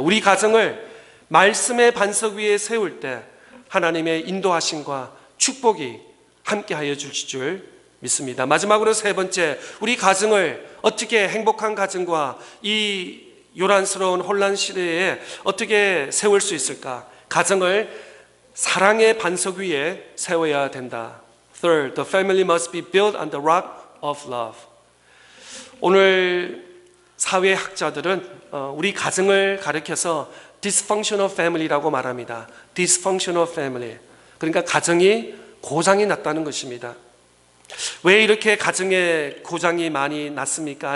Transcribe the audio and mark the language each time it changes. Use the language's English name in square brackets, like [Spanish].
[Korean] 우리 가정을 말씀의 반석 위에 세울 때 하나님의 인도하심과 축복이 함께하여 주실 줄 믿습니다. 마지막으로 세 번째, 우리 가정을 어떻게 행복한 가정과 이 요란스러운 혼란 시대에 어떻게 세울 수 있을까? 가정을 사랑의 반석 위에 세워야 된다. [English] Third, the family must be built on the rock of love. [Korean] 오늘 사회학자들은 우리 가정을 가리켜서 dysfunctional family라고 말합니다. [English] dysfunctional family. [Korean] 그러니까 가정이 고장이 났다는 것입니다. 왜 이렇게 가정에 고장이 많이 났습니까?